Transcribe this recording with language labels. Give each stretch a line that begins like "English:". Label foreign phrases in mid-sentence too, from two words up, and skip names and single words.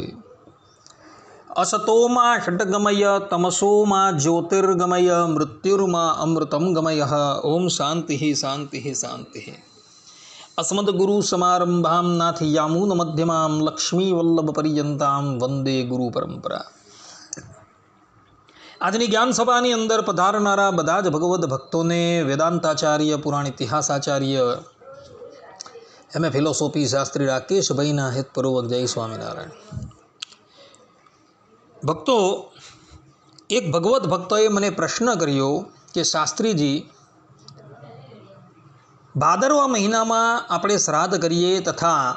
Sanskrit: असतो मा षट्गमय तमसो मा ज्योतिर्गमय मृत्युर्मा अमृतं गमयः। ओम शांति शांति शांति। अस्मद्गुरुसमारंभां नाथयामूनमध्यमां लक्ष्मीवल्लभपर्यन्तां वंदे गुरु परंपरा।
Gujarati: આજની જ્ઞાન સભાની અંદર પધારનારા બધા જ ભગવદ્ ભક્તોને વેદાંતાચાર્ય, પુરાણ ઇતિહાસાચાર્ય,
English: MA Philosophy
Gujarati: શાસ્ત્રી રાકેશભાઈના હેતપૂર્વક જય સ્વામિનારાયણ। ભક્તો, એક ભગવદ્ ભક્તોએ મને પ્રશ્ન કર્યો કે શાસ્ત્રીજી, ભાદરવા મહિનામાં આપણે શ્રાદ્ધ કરીએ તથા